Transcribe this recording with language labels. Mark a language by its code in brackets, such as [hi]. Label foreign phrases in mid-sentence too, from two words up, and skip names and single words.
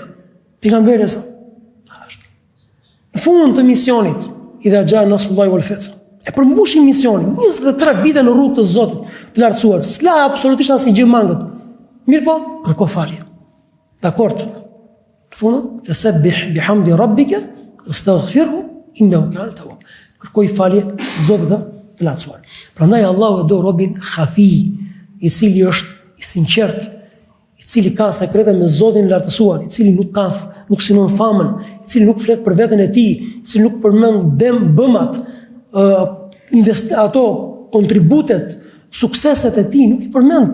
[sq] Pejgamberi sa. Në fund të misionit, [ar] إذا جاء نصر الله والفتح. [sq] E përmbushin misionin, 23 vite në rrugë të Zotit të lartësuar, s'la absolutisht asnjë gjë mangët. Mirë po, kërko falje. Dakord. Në fund, [ar] فسبح بحمد ربك واستغفره إنه كان تواب. [sq] Kërkoj falje Zotit të lartësuar. Prandaj Allahu e do robin khafi, i cili është i sinqert, i cili ka sekrete me Zotin e lartësuar, i cili nuk synon famën, i cili nuk flet për veten e tij, i cili nuk përmend bëmat, ato kontributet, sukseset e tij, nuk i përmend.